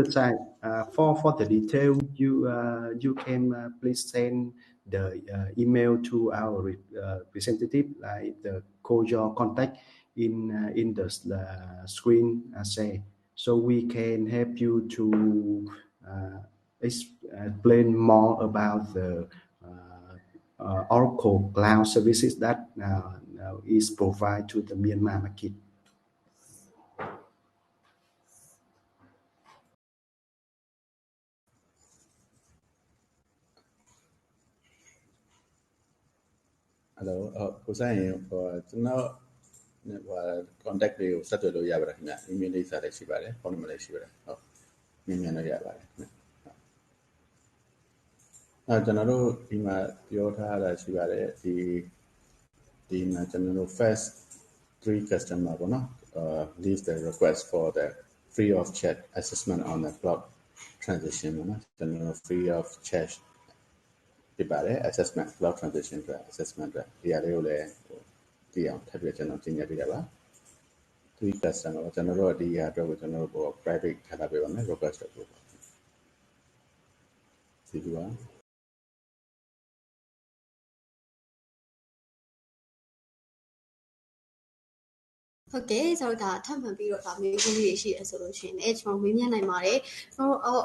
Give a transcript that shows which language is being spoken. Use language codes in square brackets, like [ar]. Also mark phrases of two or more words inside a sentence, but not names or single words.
[en] Chai, for the detail, you can please send the email to our representative, like call your contact in the screen say, so we can help you to explain more about the Oracle Cloud services that is provided to the Myanmar market. [my] Hello ကိုဆိုင်ရင်ကျွန်တော်contact တွေကိုဆက်သွယ်လို့ရပါတယ်ခင်ဗျ email လိပ်စာလည်းရှိပါတယ်ဖုန်းနံပါတ်လည်းရှိပါတယ်ဟုတ်မြန်လို့ရပါတယ် ကျွန်တော်တို့ဒီမှာပြောထားတာရှိပါတယ်ဒီမှာကျွန်တော်တို့ [en] first 3 customer [my] ပေါ့နော် [en] leave the request for the free of charge assessment on the cloud transition [my] ပေါ့နော်ကျွန်တော် [en] free of charge [my] ဖြစ်ပါတယ် [en] assessment cloud transition [my] အတွက် assessment အတွက်ဒီအရာလေးကိုလည်းသိအောင်ထပ်ပြီးကျွန်တော်သင်ကြားပေးတာပါ3 customer ကျွန်တော်တို့ဒီအရာအတွက်ကိုကျွန်တော်တို့ private ထားပေးပါမယ် request ကိုဒီလိုပါ ဟုတ်ကဲ့ကျွန်တော်ဒါထပ်မှန်ပြီးတော့ဒါမျိုးလေးတွေရှိရဆိုလို့ရှိရင်လည်းကျွန်တော်ဝေးမြန်းနိုင်ပါတယ်ကျွန်တော်